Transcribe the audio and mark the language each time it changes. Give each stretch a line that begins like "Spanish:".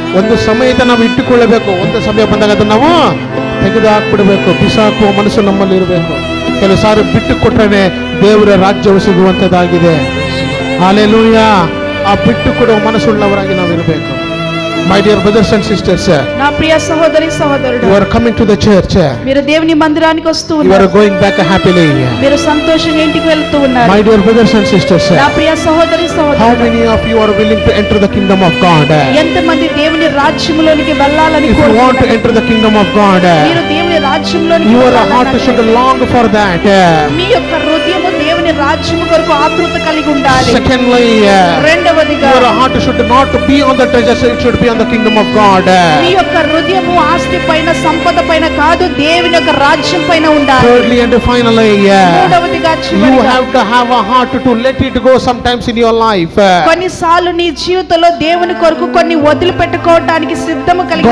Kannada: ಒಂದು ಸಮಯದ ನಾವು ಇಟ್ಟುಕೊಳ್ಳಬೇಕು. ಒಂದು ಸಮಯ ಬಂದಾಗ ಅದನ್ನು ನಾವು ತೆಗೆದು ಹಾಕ್ಬಿಡ್ಬೇಕು. ಬಿಸಾಕುವ ಮನಸ್ಸು ನಮ್ಮಲ್ಲಿ ಇರಬೇಕು. ಕೆಲವು ಸಾರಿ ಬಿಟ್ಟು ಕೊಟ್ಟರೆ ದೇವರ ರಾಜ್ಯವು ಸಿಗುವಂಥದ್ದಾಗಿದೆ. ಹಲ್ಲೆಲೂಯಾ. ಆ ಬಿಟ್ಟು ಕೊಡುವ ಮನಸ್ಸುಳ್ಳವರಾಗಿ ನಾವಿರಬೇಕು.
English: My dear brothers and sisters,
Telugu: నా ప్రియ సహోదరి సహోదరుడు,
English: you are coming to the church.
Telugu: మీరు దేవుని మందిరానికి వస్తూ
English: You are
Telugu: ఉన్నారు.
English: going back happily.
Telugu: మీరు సంతోషంగా ఇంటికి వెళ్తూ ఉన్నారు.
English: My dear brothers and sisters,
Telugu: నా ప్రియ సహోదరి
English: how
Telugu: సహోదరుడు,
English: many of you are willing to enter the kingdom of God?
Telugu: ఎంతమంది దేవుని రాజ్యములోనికి వెళ్ళాలని
English: If you want to
Telugu: కోరుకుంటున్నారు?
English: enter the kingdom of God,
Telugu: మీరు దేవుని రాజ్యంలోనికి
English: your heart
Telugu: వెళ్ళాలనంటే
English: should long for that.
Telugu: మీ యొక్క హృదయము దేవుని రాజ్యము కొరకు ఆతృత కలిగి ఉండాలి.
English: Secondly,
Telugu: రెండవదిగా
English: your heart should not be on the treasures, it should be on the kingdom of God.
Telugu: మీ యొక్క హృదయము ఆస్తి పైన సంపద పైన కాదు, దేవుని యొక్క రాజ్యం పైన ఉండాలి.
English: Thirdly and finally,
Telugu: మూడవదిగా
English: you
Telugu: చివరిగా,
English: have to have a heart to let it go sometimes in your life.
Telugu: కొన్నిసార్లు నీ జీవితంలో దేవుని కొరకు కొన్ని వదిలిపెట్టుకోవడానికి సిద్ధము కలిగి